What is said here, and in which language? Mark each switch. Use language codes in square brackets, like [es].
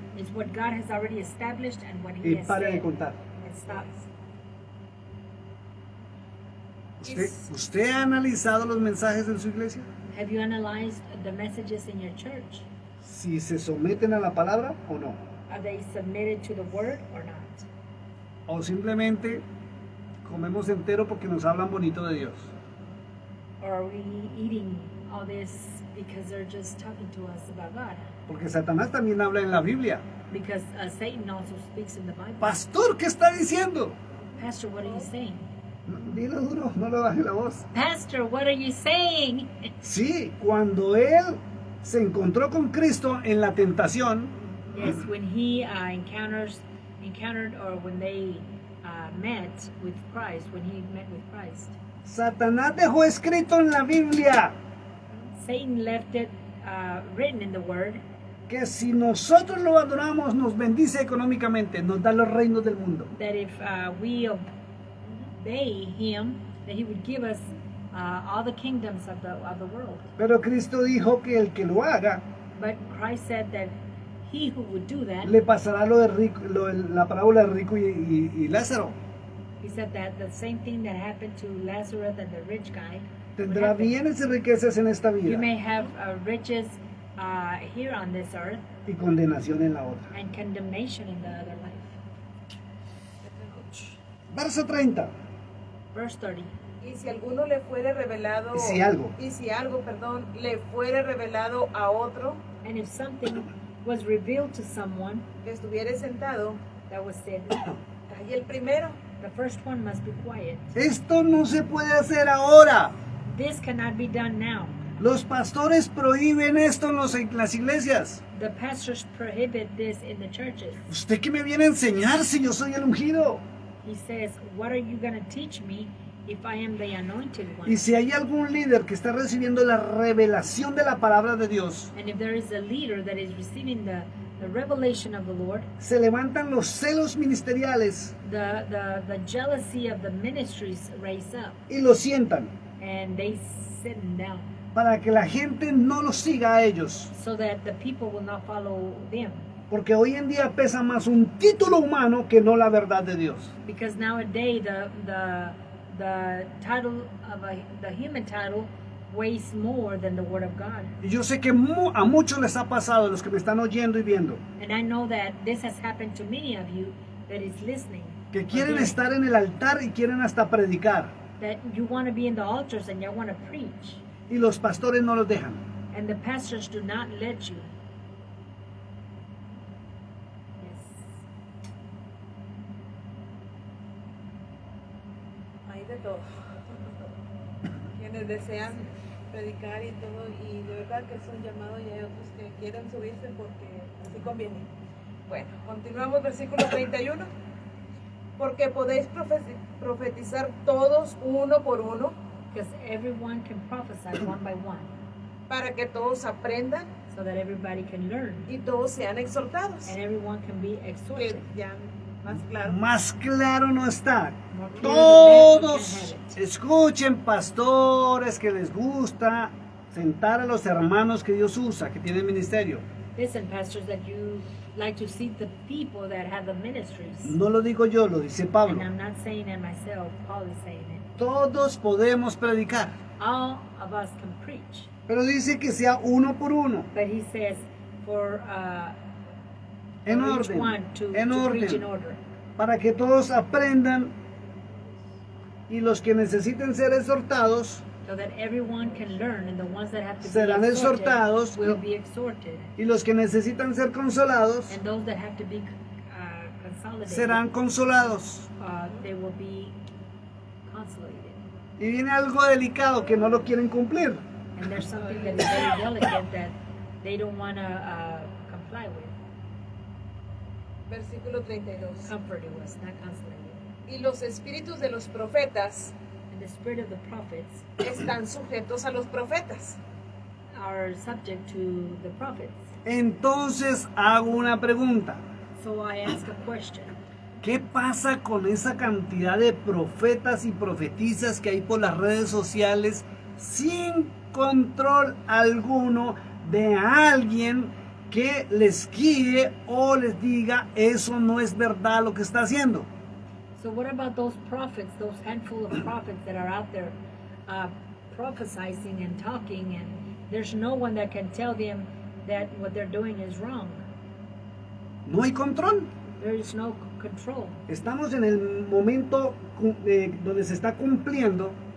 [en] It's what God has already established and what He [es] Y [en] has [es] pare de [en] said. [es] contar. [en] And stop. [es] ¿Usted ha analizado los mensajes en su iglesia? [en] Have you analyzed the messages in your church? [es] Si se someten a la palabra o no. [en] Are they submitted to the word or not? [es] O simplemente comemos entero porque nos hablan bonito de Dios. [en] Or are we eating all this because they're just talking to us about God? [es] Porque Satanás también habla en la Biblia. [en] Because Satan also speaks in the Bible. [es] Pastor, ¿qué está diciendo? [en] Pastor, what are you saying? [es] Dilo duro, no le baje la voz. [en] Pastor, what are you saying? [es] Sí, cuando él se encontró con Cristo en la tentación, [en] Yes, when he encountered, or when they met with Christ, when he met with Christ, [es] Satanás dejó escrito en la Biblia [en] Satan left it written in the Word [es] que si nosotros lo adoramos nos bendice económicamente, nos da los reinos del mundo. [en] that if we obey him, that he would give us all the kingdoms of the world. [es] Pero Cristo dijo que el que lo haga [en] But Christ said that he who would do that, [es] le pasará lo de rico, la parábola de rico y Lázaro. [en] he said that the same thing that happened to Lazarus and the rich guy would [es] Tendrá [en] happen. [es] bienes y riquezas en esta [en] You [es] vida [en] may have riches here on this earth [es] y condenación en la otra. [en] and condemnation in the other life. [es] Verso 30. [en] Verse 30. [es] Y si alguno le fuere revelado, Y si algo. perdón, le fuere revelado a otro [en] And if something was revealed to someone [es] que estuviere sentado, [en] that was said, [es] calle el primero. [en] the first one must be quiet. [es] Esto no se puede hacer ahora. [en] This cannot be done now. [es] Los pastores prohíben esto en las iglesias. [en] The pastors prohibit this in the churches. [es] ¿Usted qué me viene a enseñar si yo soy el ungido? [en] He says, what are you going to teach me if I am the anointed one? [es] Y si hay algún líder que está recibiendo la revelación de la palabra de Dios, [en] And if there is a leader that is receiving the revelation of the Lord, [es] se levantan los celos ministeriales [en] the jealousy of the ministries raise up, [es] y los sientan [en] and they sit them down [es] para que la gente no los siga a ellos. [en] so that the people will not follow them. [es] Porque hoy en día pesa más un título humano que no la verdad de Dios. [en] Because nowadays the title of the human title weighs more than the word of God. [es] Y yo sé que a muchos les ha pasado, los que me están oyendo y viendo, [en] And I know that this has happened to many of you that is listening. [es] que [en] or [es] quieren [en] hearing, [es] estar en el altar y quieren hasta predicar. [en] that you want to be in the altars and you want to preach, [es] Y los pastores no los dejan. [en] and the pastors do not let you. Yes. [es] Hay de todo. Quienes desean predicar y todo, y de verdad que es un llamado, y hay otros que quieren subirse porque así conviene. Bueno, continuamos, versículo 31. Porque podéis profetizar todos uno por uno, [en] Because everyone can prophesy one by one, [es] para que todos aprendan, [en] so that everybody can learn [es] y todos sean exhortados. [en] and everyone can be [es] Que [en] exhorted. [es] ya más claro. Más claro no está. [en] More clear than that, you [es] Todos [en] can't have it. [es] escuchen, pastores que les gusta sentar a los hermanos que Dios usa, que tienen ministerio. [en] Listen, pastors, that you like to seat the people that have the ministries. [es] No lo digo yo, lo dice Pablo. [en] And I'm not saying it myself, Paul is saying it. [es] Todos podemos predicar, [en] All of us can preach. [es] pero dice que sea uno por uno, [en] But he says for [es] en [en] for each [es] orden, [en] one to [es] en [en] preach in order. [es] para que todos aprendan y los que necesiten ser exhortados [en] So that everyone can learn, and the ones that have to [es] serán [en] be [es] exhortados, [en] exhorted will be exhorted, [es] y los que necesitan ser consolados [en] and those that have to be consolidated, [es] serán consolados. [en] they will be consolated. [es] Y viene algo delicado que no lo quieren cumplir. [en] And there's something that is very delicate that they don't want to comply with. [es] Versículo 32. [en] Comforted was, not consolated. [es] Y los espíritus de los profetas [en] And the spirit of the prophets [es] están sujetos a los profetas. [en] are subject to the prophets. [es] Entonces hago una pregunta. [en] So I ask a question. [es] ¿Qué pasa con esa cantidad de profetas y profetizas que hay por las redes sociales sin control alguno de alguien que les guíe o les diga eso no es verdad lo que está haciendo? [en] So what about those prophets, those handful of prophets that are out there prophesying and talking, and there's no one that can tell them that what they're doing is wrong? [es] No hay control. [en] There is no control. [es] Estamos en el momento donde se está cumpliendo